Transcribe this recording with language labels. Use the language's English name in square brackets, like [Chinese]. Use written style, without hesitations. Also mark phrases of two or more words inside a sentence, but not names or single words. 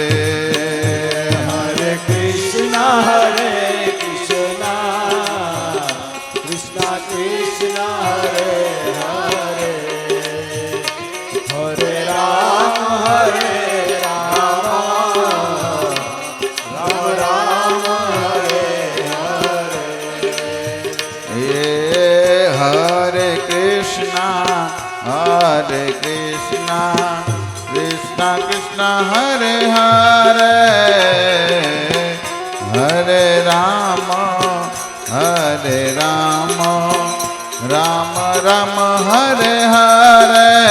[Sanskrit] હરે કૃષ્ણ કૃષ્ણ કૃષ્ણ હરે હરે હરે રામ રામ રામ હરે હરે હે હરે કૃષ્ણ Hare Krishna, Krishna Krishna Hare Hare, Hare Rama, Hare Rama, Rama Rama Hare Hare,